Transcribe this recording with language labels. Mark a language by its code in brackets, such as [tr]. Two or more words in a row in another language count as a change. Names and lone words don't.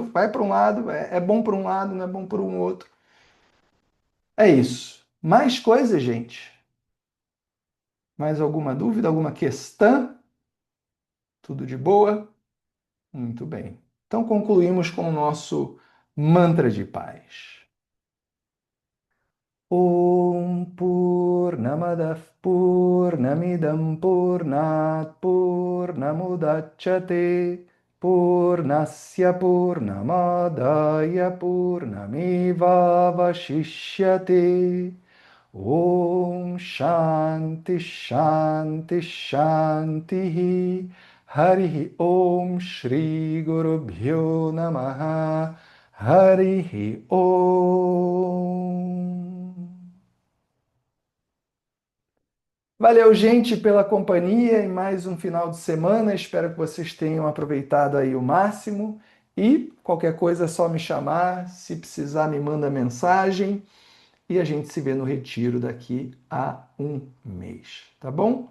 [pt] Vai para um lado, é bom para um lado, não é bom para um outro. É isso. Mais coisa, gente? Mais alguma dúvida, alguma questão? Tudo de boa? Muito bem. Então concluímos com o nosso mantra de paz. [sa] ॐ पूर्णमदः पूर्णमिदं पूर्णात् पूर्णमुदच्यते पूर्णस्य पूर्णमादाय पूर्णमेव अवशिष्यते ॐ शान्तिः शान्तिः शान्तिः हरिः ॐ श्री गुरु भ्यो नमः हरिः ॐ. [pt] Valeu, gente, pela companhia em mais um final de semana. Espero que vocês tenham aproveitado aí o máximo. E qualquer coisa é só me chamar. Se precisar, me manda mensagem. E a gente se vê no retiro daqui a um mês, tá bom?